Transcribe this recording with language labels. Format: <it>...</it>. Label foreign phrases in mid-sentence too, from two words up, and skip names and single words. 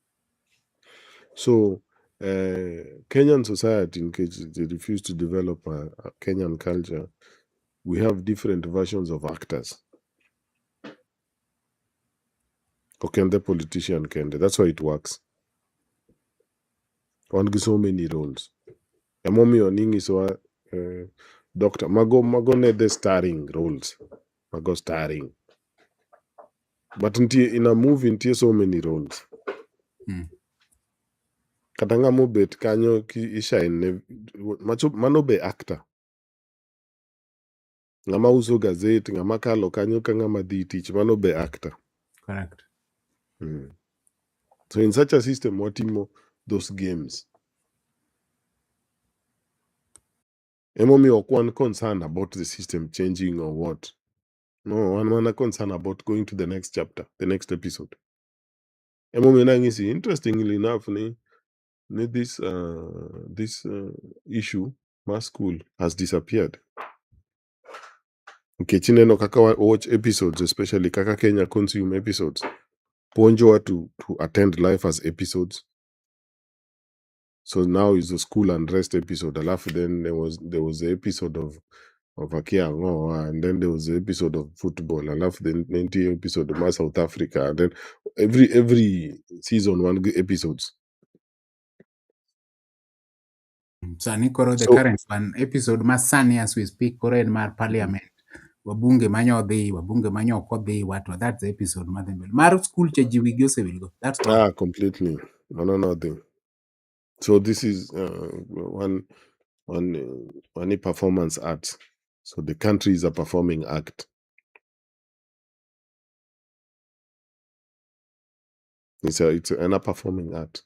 <en>So Kenyan society, in case they refuse to develop a Kenyan culture, we have different versions of actors.</en> <luo>Okende politician kende.</luo> <en>That's why it works.</en> <luo>wan gi</luo> <en>so many roles.</en> <luo>Emomiyo ning'isowa doctor mago ne</luo> <en>the starring roles,</en> <luo>mago starring.</luo> <en>But in a movie nitie so many roles.</en> <luo>Kata ng'ama obet kanyo ishine ne mano be actor. Ng'ama uso gazet, ng'ama kalo kanyo ka ng'ama dhi tich, mano be actor.</luo> <en>Correct. So in such a system, watimo those games.</en> <luo>Emomiyo ok wan</luo> <en>concerned about the system changing or what. No, wan concerned about going to the next chapter, the next episode.</en> <luo>Emomiyo nang'isi,</luo> <en>interestingly enough, this issue, mass school, has disappeared.</en> <luo>Nikech ineno kaka</luo> <en>watch episodes, especially kaka Kenya consume episodes. Puonjowa to attend life as episodes. So now is the school unrest episode. Alafu then there was the episode of Akia Ngoa, and then there was the episode of football. Alafu then 90 episode of South Africa. And then every season one episodes.</en> <luo>Sani koro the</luo> <en>So current one episode</en> <luo>ma sani</luo> <en>as we speak</en> <luo>koro en mar</luo> <en>parliament.</en> <sw>Wabunge manyodhi, wabunge manyokodhi,</sw> <en>what that's the episode madhi mbele.</en> <luo>Mar school che ji wigi osewilgo.</luo> <en>That's gone. completely. No, nothing. So this is one performance art. So the country is a performing act. It's a performing art.</en>